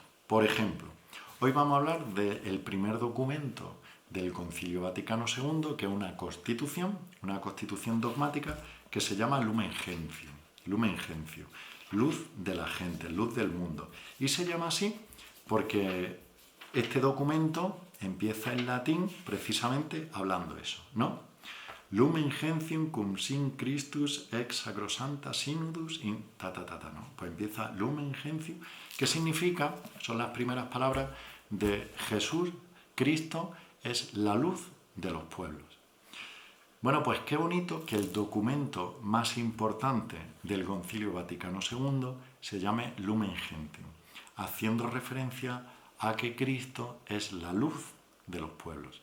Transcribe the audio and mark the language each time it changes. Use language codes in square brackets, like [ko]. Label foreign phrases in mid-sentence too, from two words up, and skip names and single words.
[es] Por ejemplo, hoy vamos a hablar del primer documento del Concilio Vaticano II, que es una constitución dogmática que se llama Lumen Gentium, luz de la gente, luz del mundo. Y se llama así porque este documento empieza en latín precisamente hablando eso, ¿no? [la] Lumen Gentium cum sin Christus ex sacrosanta synodus in ¿no? [es] Pues empieza Lumen Gentium, que significa, son las primeras palabras de Jesús, Cristo es la luz de los pueblos. Bueno, pues qué bonito que el documento más importante del Concilio Vaticano II se llame Lumen Gentium, haciendo referencia a que Cristo es la luz de los pueblos.